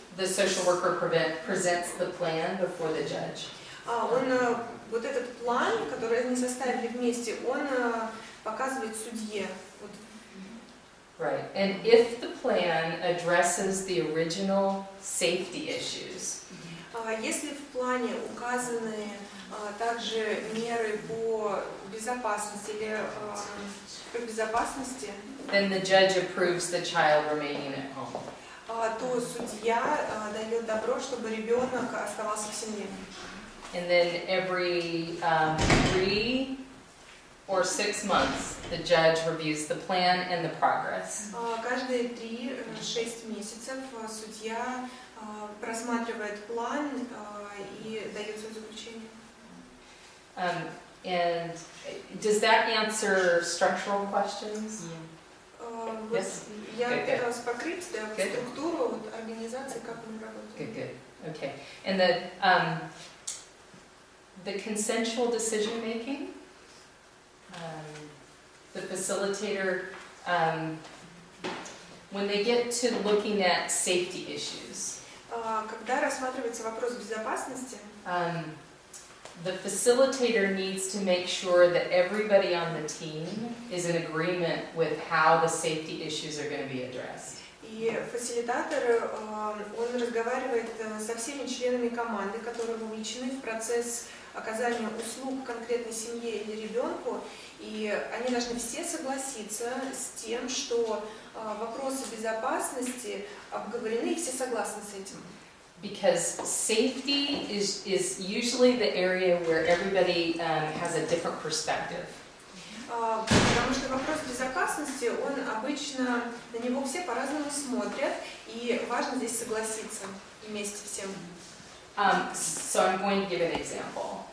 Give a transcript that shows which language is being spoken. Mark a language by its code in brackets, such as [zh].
[en] The social worker presents the plan before the judge. [ru] Он этот план, который они составили вместе, он показывает судье. [en] Right. And if the plan addresses the original safety issues. [ru] Если в плане указаны также меры по безопасности или по безопасности, [en] then the judge approves the child remaining at home. [ru] То судья дает добро, чтобы ребенок оставался в семье. [en] And then every 3 or 6 months, the judge reviews the plan and the progress. [ru] Каждые 3-6 месяцев судья просматривает план и дает свое заключение. [en] And does that answer structural questions? Yes. [ru] Я пыталась покрыть структуру организации, как он работает. [en] Good. Okay. And the consensual decision making. The facilitator, when they get to looking at safety issues, [ru] когда рассматривается вопрос безопасности, [en] the facilitator needs to make sure that everybody on the team is in agreement with how the safety issues are going to be addressed. [ru] И фасилитатор, он разговаривает со всеми членами команды, которые вовлечены в процесс оказания услуг конкретной семье или ребенку, и они должны все согласиться с тем, что вопросы безопасности обговорены, и все согласны с этим. [en] Because safety is usually the area where everybody has a different perspective. [ru] Потому что вопрос безопасности, он обычно, на него все по-разному смотрят, и важно здесь согласиться вместе всем. [en] So I'm going to give an example.